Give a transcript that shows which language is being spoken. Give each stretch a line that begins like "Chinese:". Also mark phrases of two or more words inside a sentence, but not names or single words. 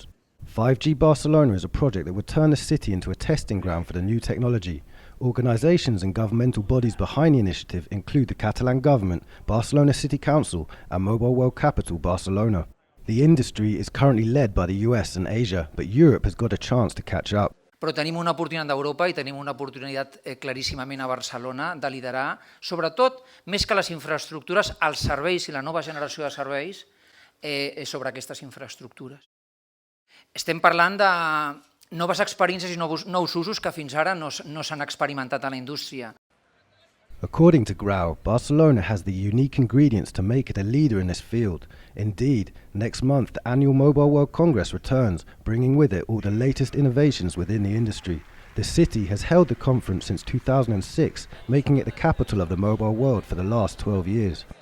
English: 5G Barcelona is a project that would turn the city into a testing ground for the new technology. Organisations and governmental bodies behind the initiative include the Catalan government, Barcelona City Council and Mobile World Capital Barcelona. The industry is currently led by the US and Asia, but Europe has got a chance to catch up.
Catalan: Però tenim una oportunitat d'Europa i tenim una oportunitat claríssimament a Barcelona de liderar, sobretot, més que les infraestructures, els serveis i la nova generació de serveis sobre aquestes infraestructures. Estem parlant de noves experiències i nous usos que fins ara no s'han experimentat a la indústria.
English: According to Grau, Barcelona has the unique ingredients to make it a leader in this field. Indeed, next month the annual Mobile World Congress returns, bringing with it all the latest innovations within the industry. The city has held the conference since 2006, making it the capital of the mobile world for the last 12 years.